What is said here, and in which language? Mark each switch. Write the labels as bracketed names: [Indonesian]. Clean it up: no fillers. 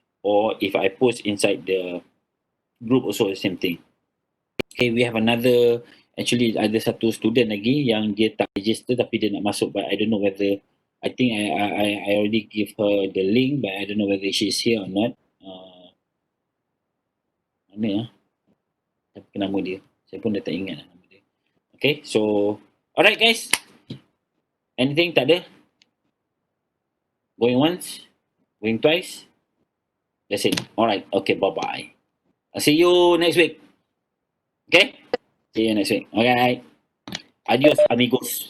[English] Or if I post inside the group also the same thing. Okay, we have actually [Malay] ada satu student lagi yang dia tak register tapi dia nak masuk, [English] but I don't know whether, I think I already give her the link, but I don't know whether she's here or not. [Malay] Mana tapi nama dia, saya pun dah tak ingat nama dia. [English] Okay, so alright guys, anything? [Malay] Tak ada? [English] Going once, going twice, that's it. Alright, okay, bye-bye. I'll see you next week. Okay? See you next week. Alright. [Spanish] Adios, amigos.